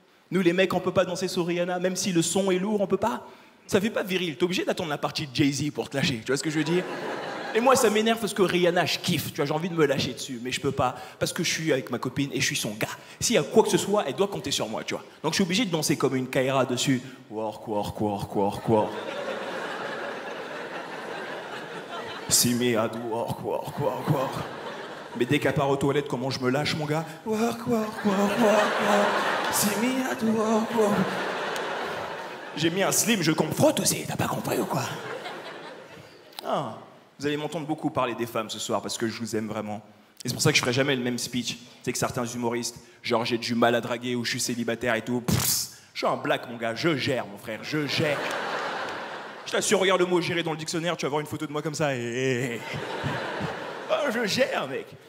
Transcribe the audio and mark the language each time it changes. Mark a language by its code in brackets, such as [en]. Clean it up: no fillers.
[fr] Nous, les mecs, on peut pas danser sur Rihanna, même si le son est lourd, on peut pas. Ça fait pas viril, t'es obligé d'attendre la partie de Jay-Z pour te lâcher, tu vois ce que je veux dire? Et moi, ça m'énerve parce que Rihanna, je kiffe, tu vois, j'ai envie de me lâcher dessus, mais je peux pas, parce que je suis avec ma copine et je suis son gars. S'il y a quoi que ce soit, elle doit compter sur moi, tu vois. Donc je suis obligé de danser comme une Kaira dessus. [en] Work, work, work, work, work. See me, I do work, work, work, work. [fr] Mais dès qu'elle part aux toilettes, comment je me lâche, mon gars? [en] Work, work, work, work, work. See me, I do work, work. [fr] J'ai mis un slim, je compte frotte aussi, t'as pas compris ou quoi? Ah, vous allez m'entendre beaucoup parler des femmes ce soir parce que je vous aime vraiment. Et c'est pour ça que je ferai jamais le même speech. C'est que certains humoristes, genre j'ai du mal à draguer ou je suis célibataire et tout. Pff, je suis un black, mon gars, je gère, mon frère, je gère. Je t'assure, regarde le mot gérer dans le dictionnaire, tu vas voir une photo de moi comme ça et... Oh, je gère, mec.